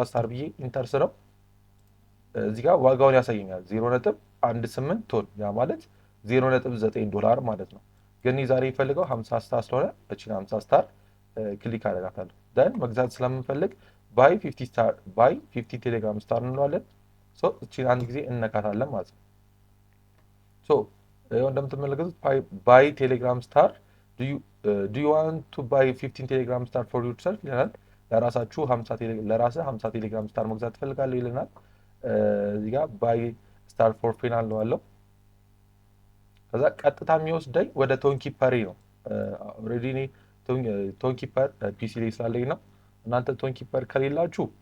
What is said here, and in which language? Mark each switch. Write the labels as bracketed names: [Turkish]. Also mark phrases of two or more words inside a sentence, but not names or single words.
[Amharic] ስታር ብዬ ኢንተር ስለው እዚህ ጋር ዋጋውን ያሳየኛል 0.18 ቶን፣ ያ ማለት $0.9 ማለት ነው። ግን ዛሬ የሚፈልገው 50 ስታር ስለሆነ እቺን 50 ስታር ክሊክ አደርጋታለሁ። ደን መግዛት ስለምንፈልግ [English] buy 50 Telegram star [Amharic] እንለዋለን። እቺን አንድ ጊዜ እንነካታለን ማለት ነው። እንደምትመለከቱት [English] buy Telegram star do you want to buy 15 Telegram star for yourself [Amharic] ይለናል። ለራሳችሁ 50 ቴሌግራም ስታር መግዛት ትፈልጋለህ ይለናል። እዚህ ጋር [English] buy star for panel [Amharic] ነው አለው። ከዛ ቀጥታ የሚወስደኝ ወደ ቶንኪፐር ነው። ኦልሬዲ እኔ ቶንኪፐር ፒሲ ላይ ስላለኝ ነው። እናንተ ቶንኪፐር ከሌላችሁ